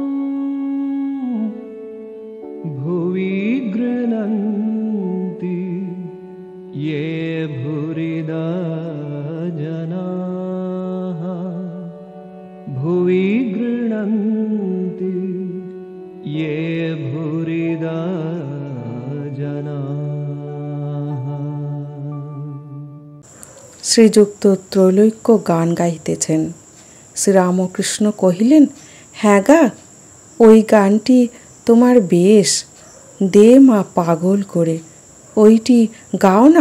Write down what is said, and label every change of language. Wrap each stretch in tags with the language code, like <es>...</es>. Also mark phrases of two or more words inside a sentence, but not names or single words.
<sa>भुवि गृह्णन्ति ये भूरिदा जनाः भुवि गृह्णन्ति ये भूरिदा जनाः।</sa> <bn>শ্রীযুক্ত ত্রৈলোক্য গান গাইতেছেন। শ্রীরামকৃষ্ণ কহিলেন, হ্যাঁ গা, ওই গানটি তোমার বেশ, দে মা পাগল করে, ওইটি গাও না।</bn>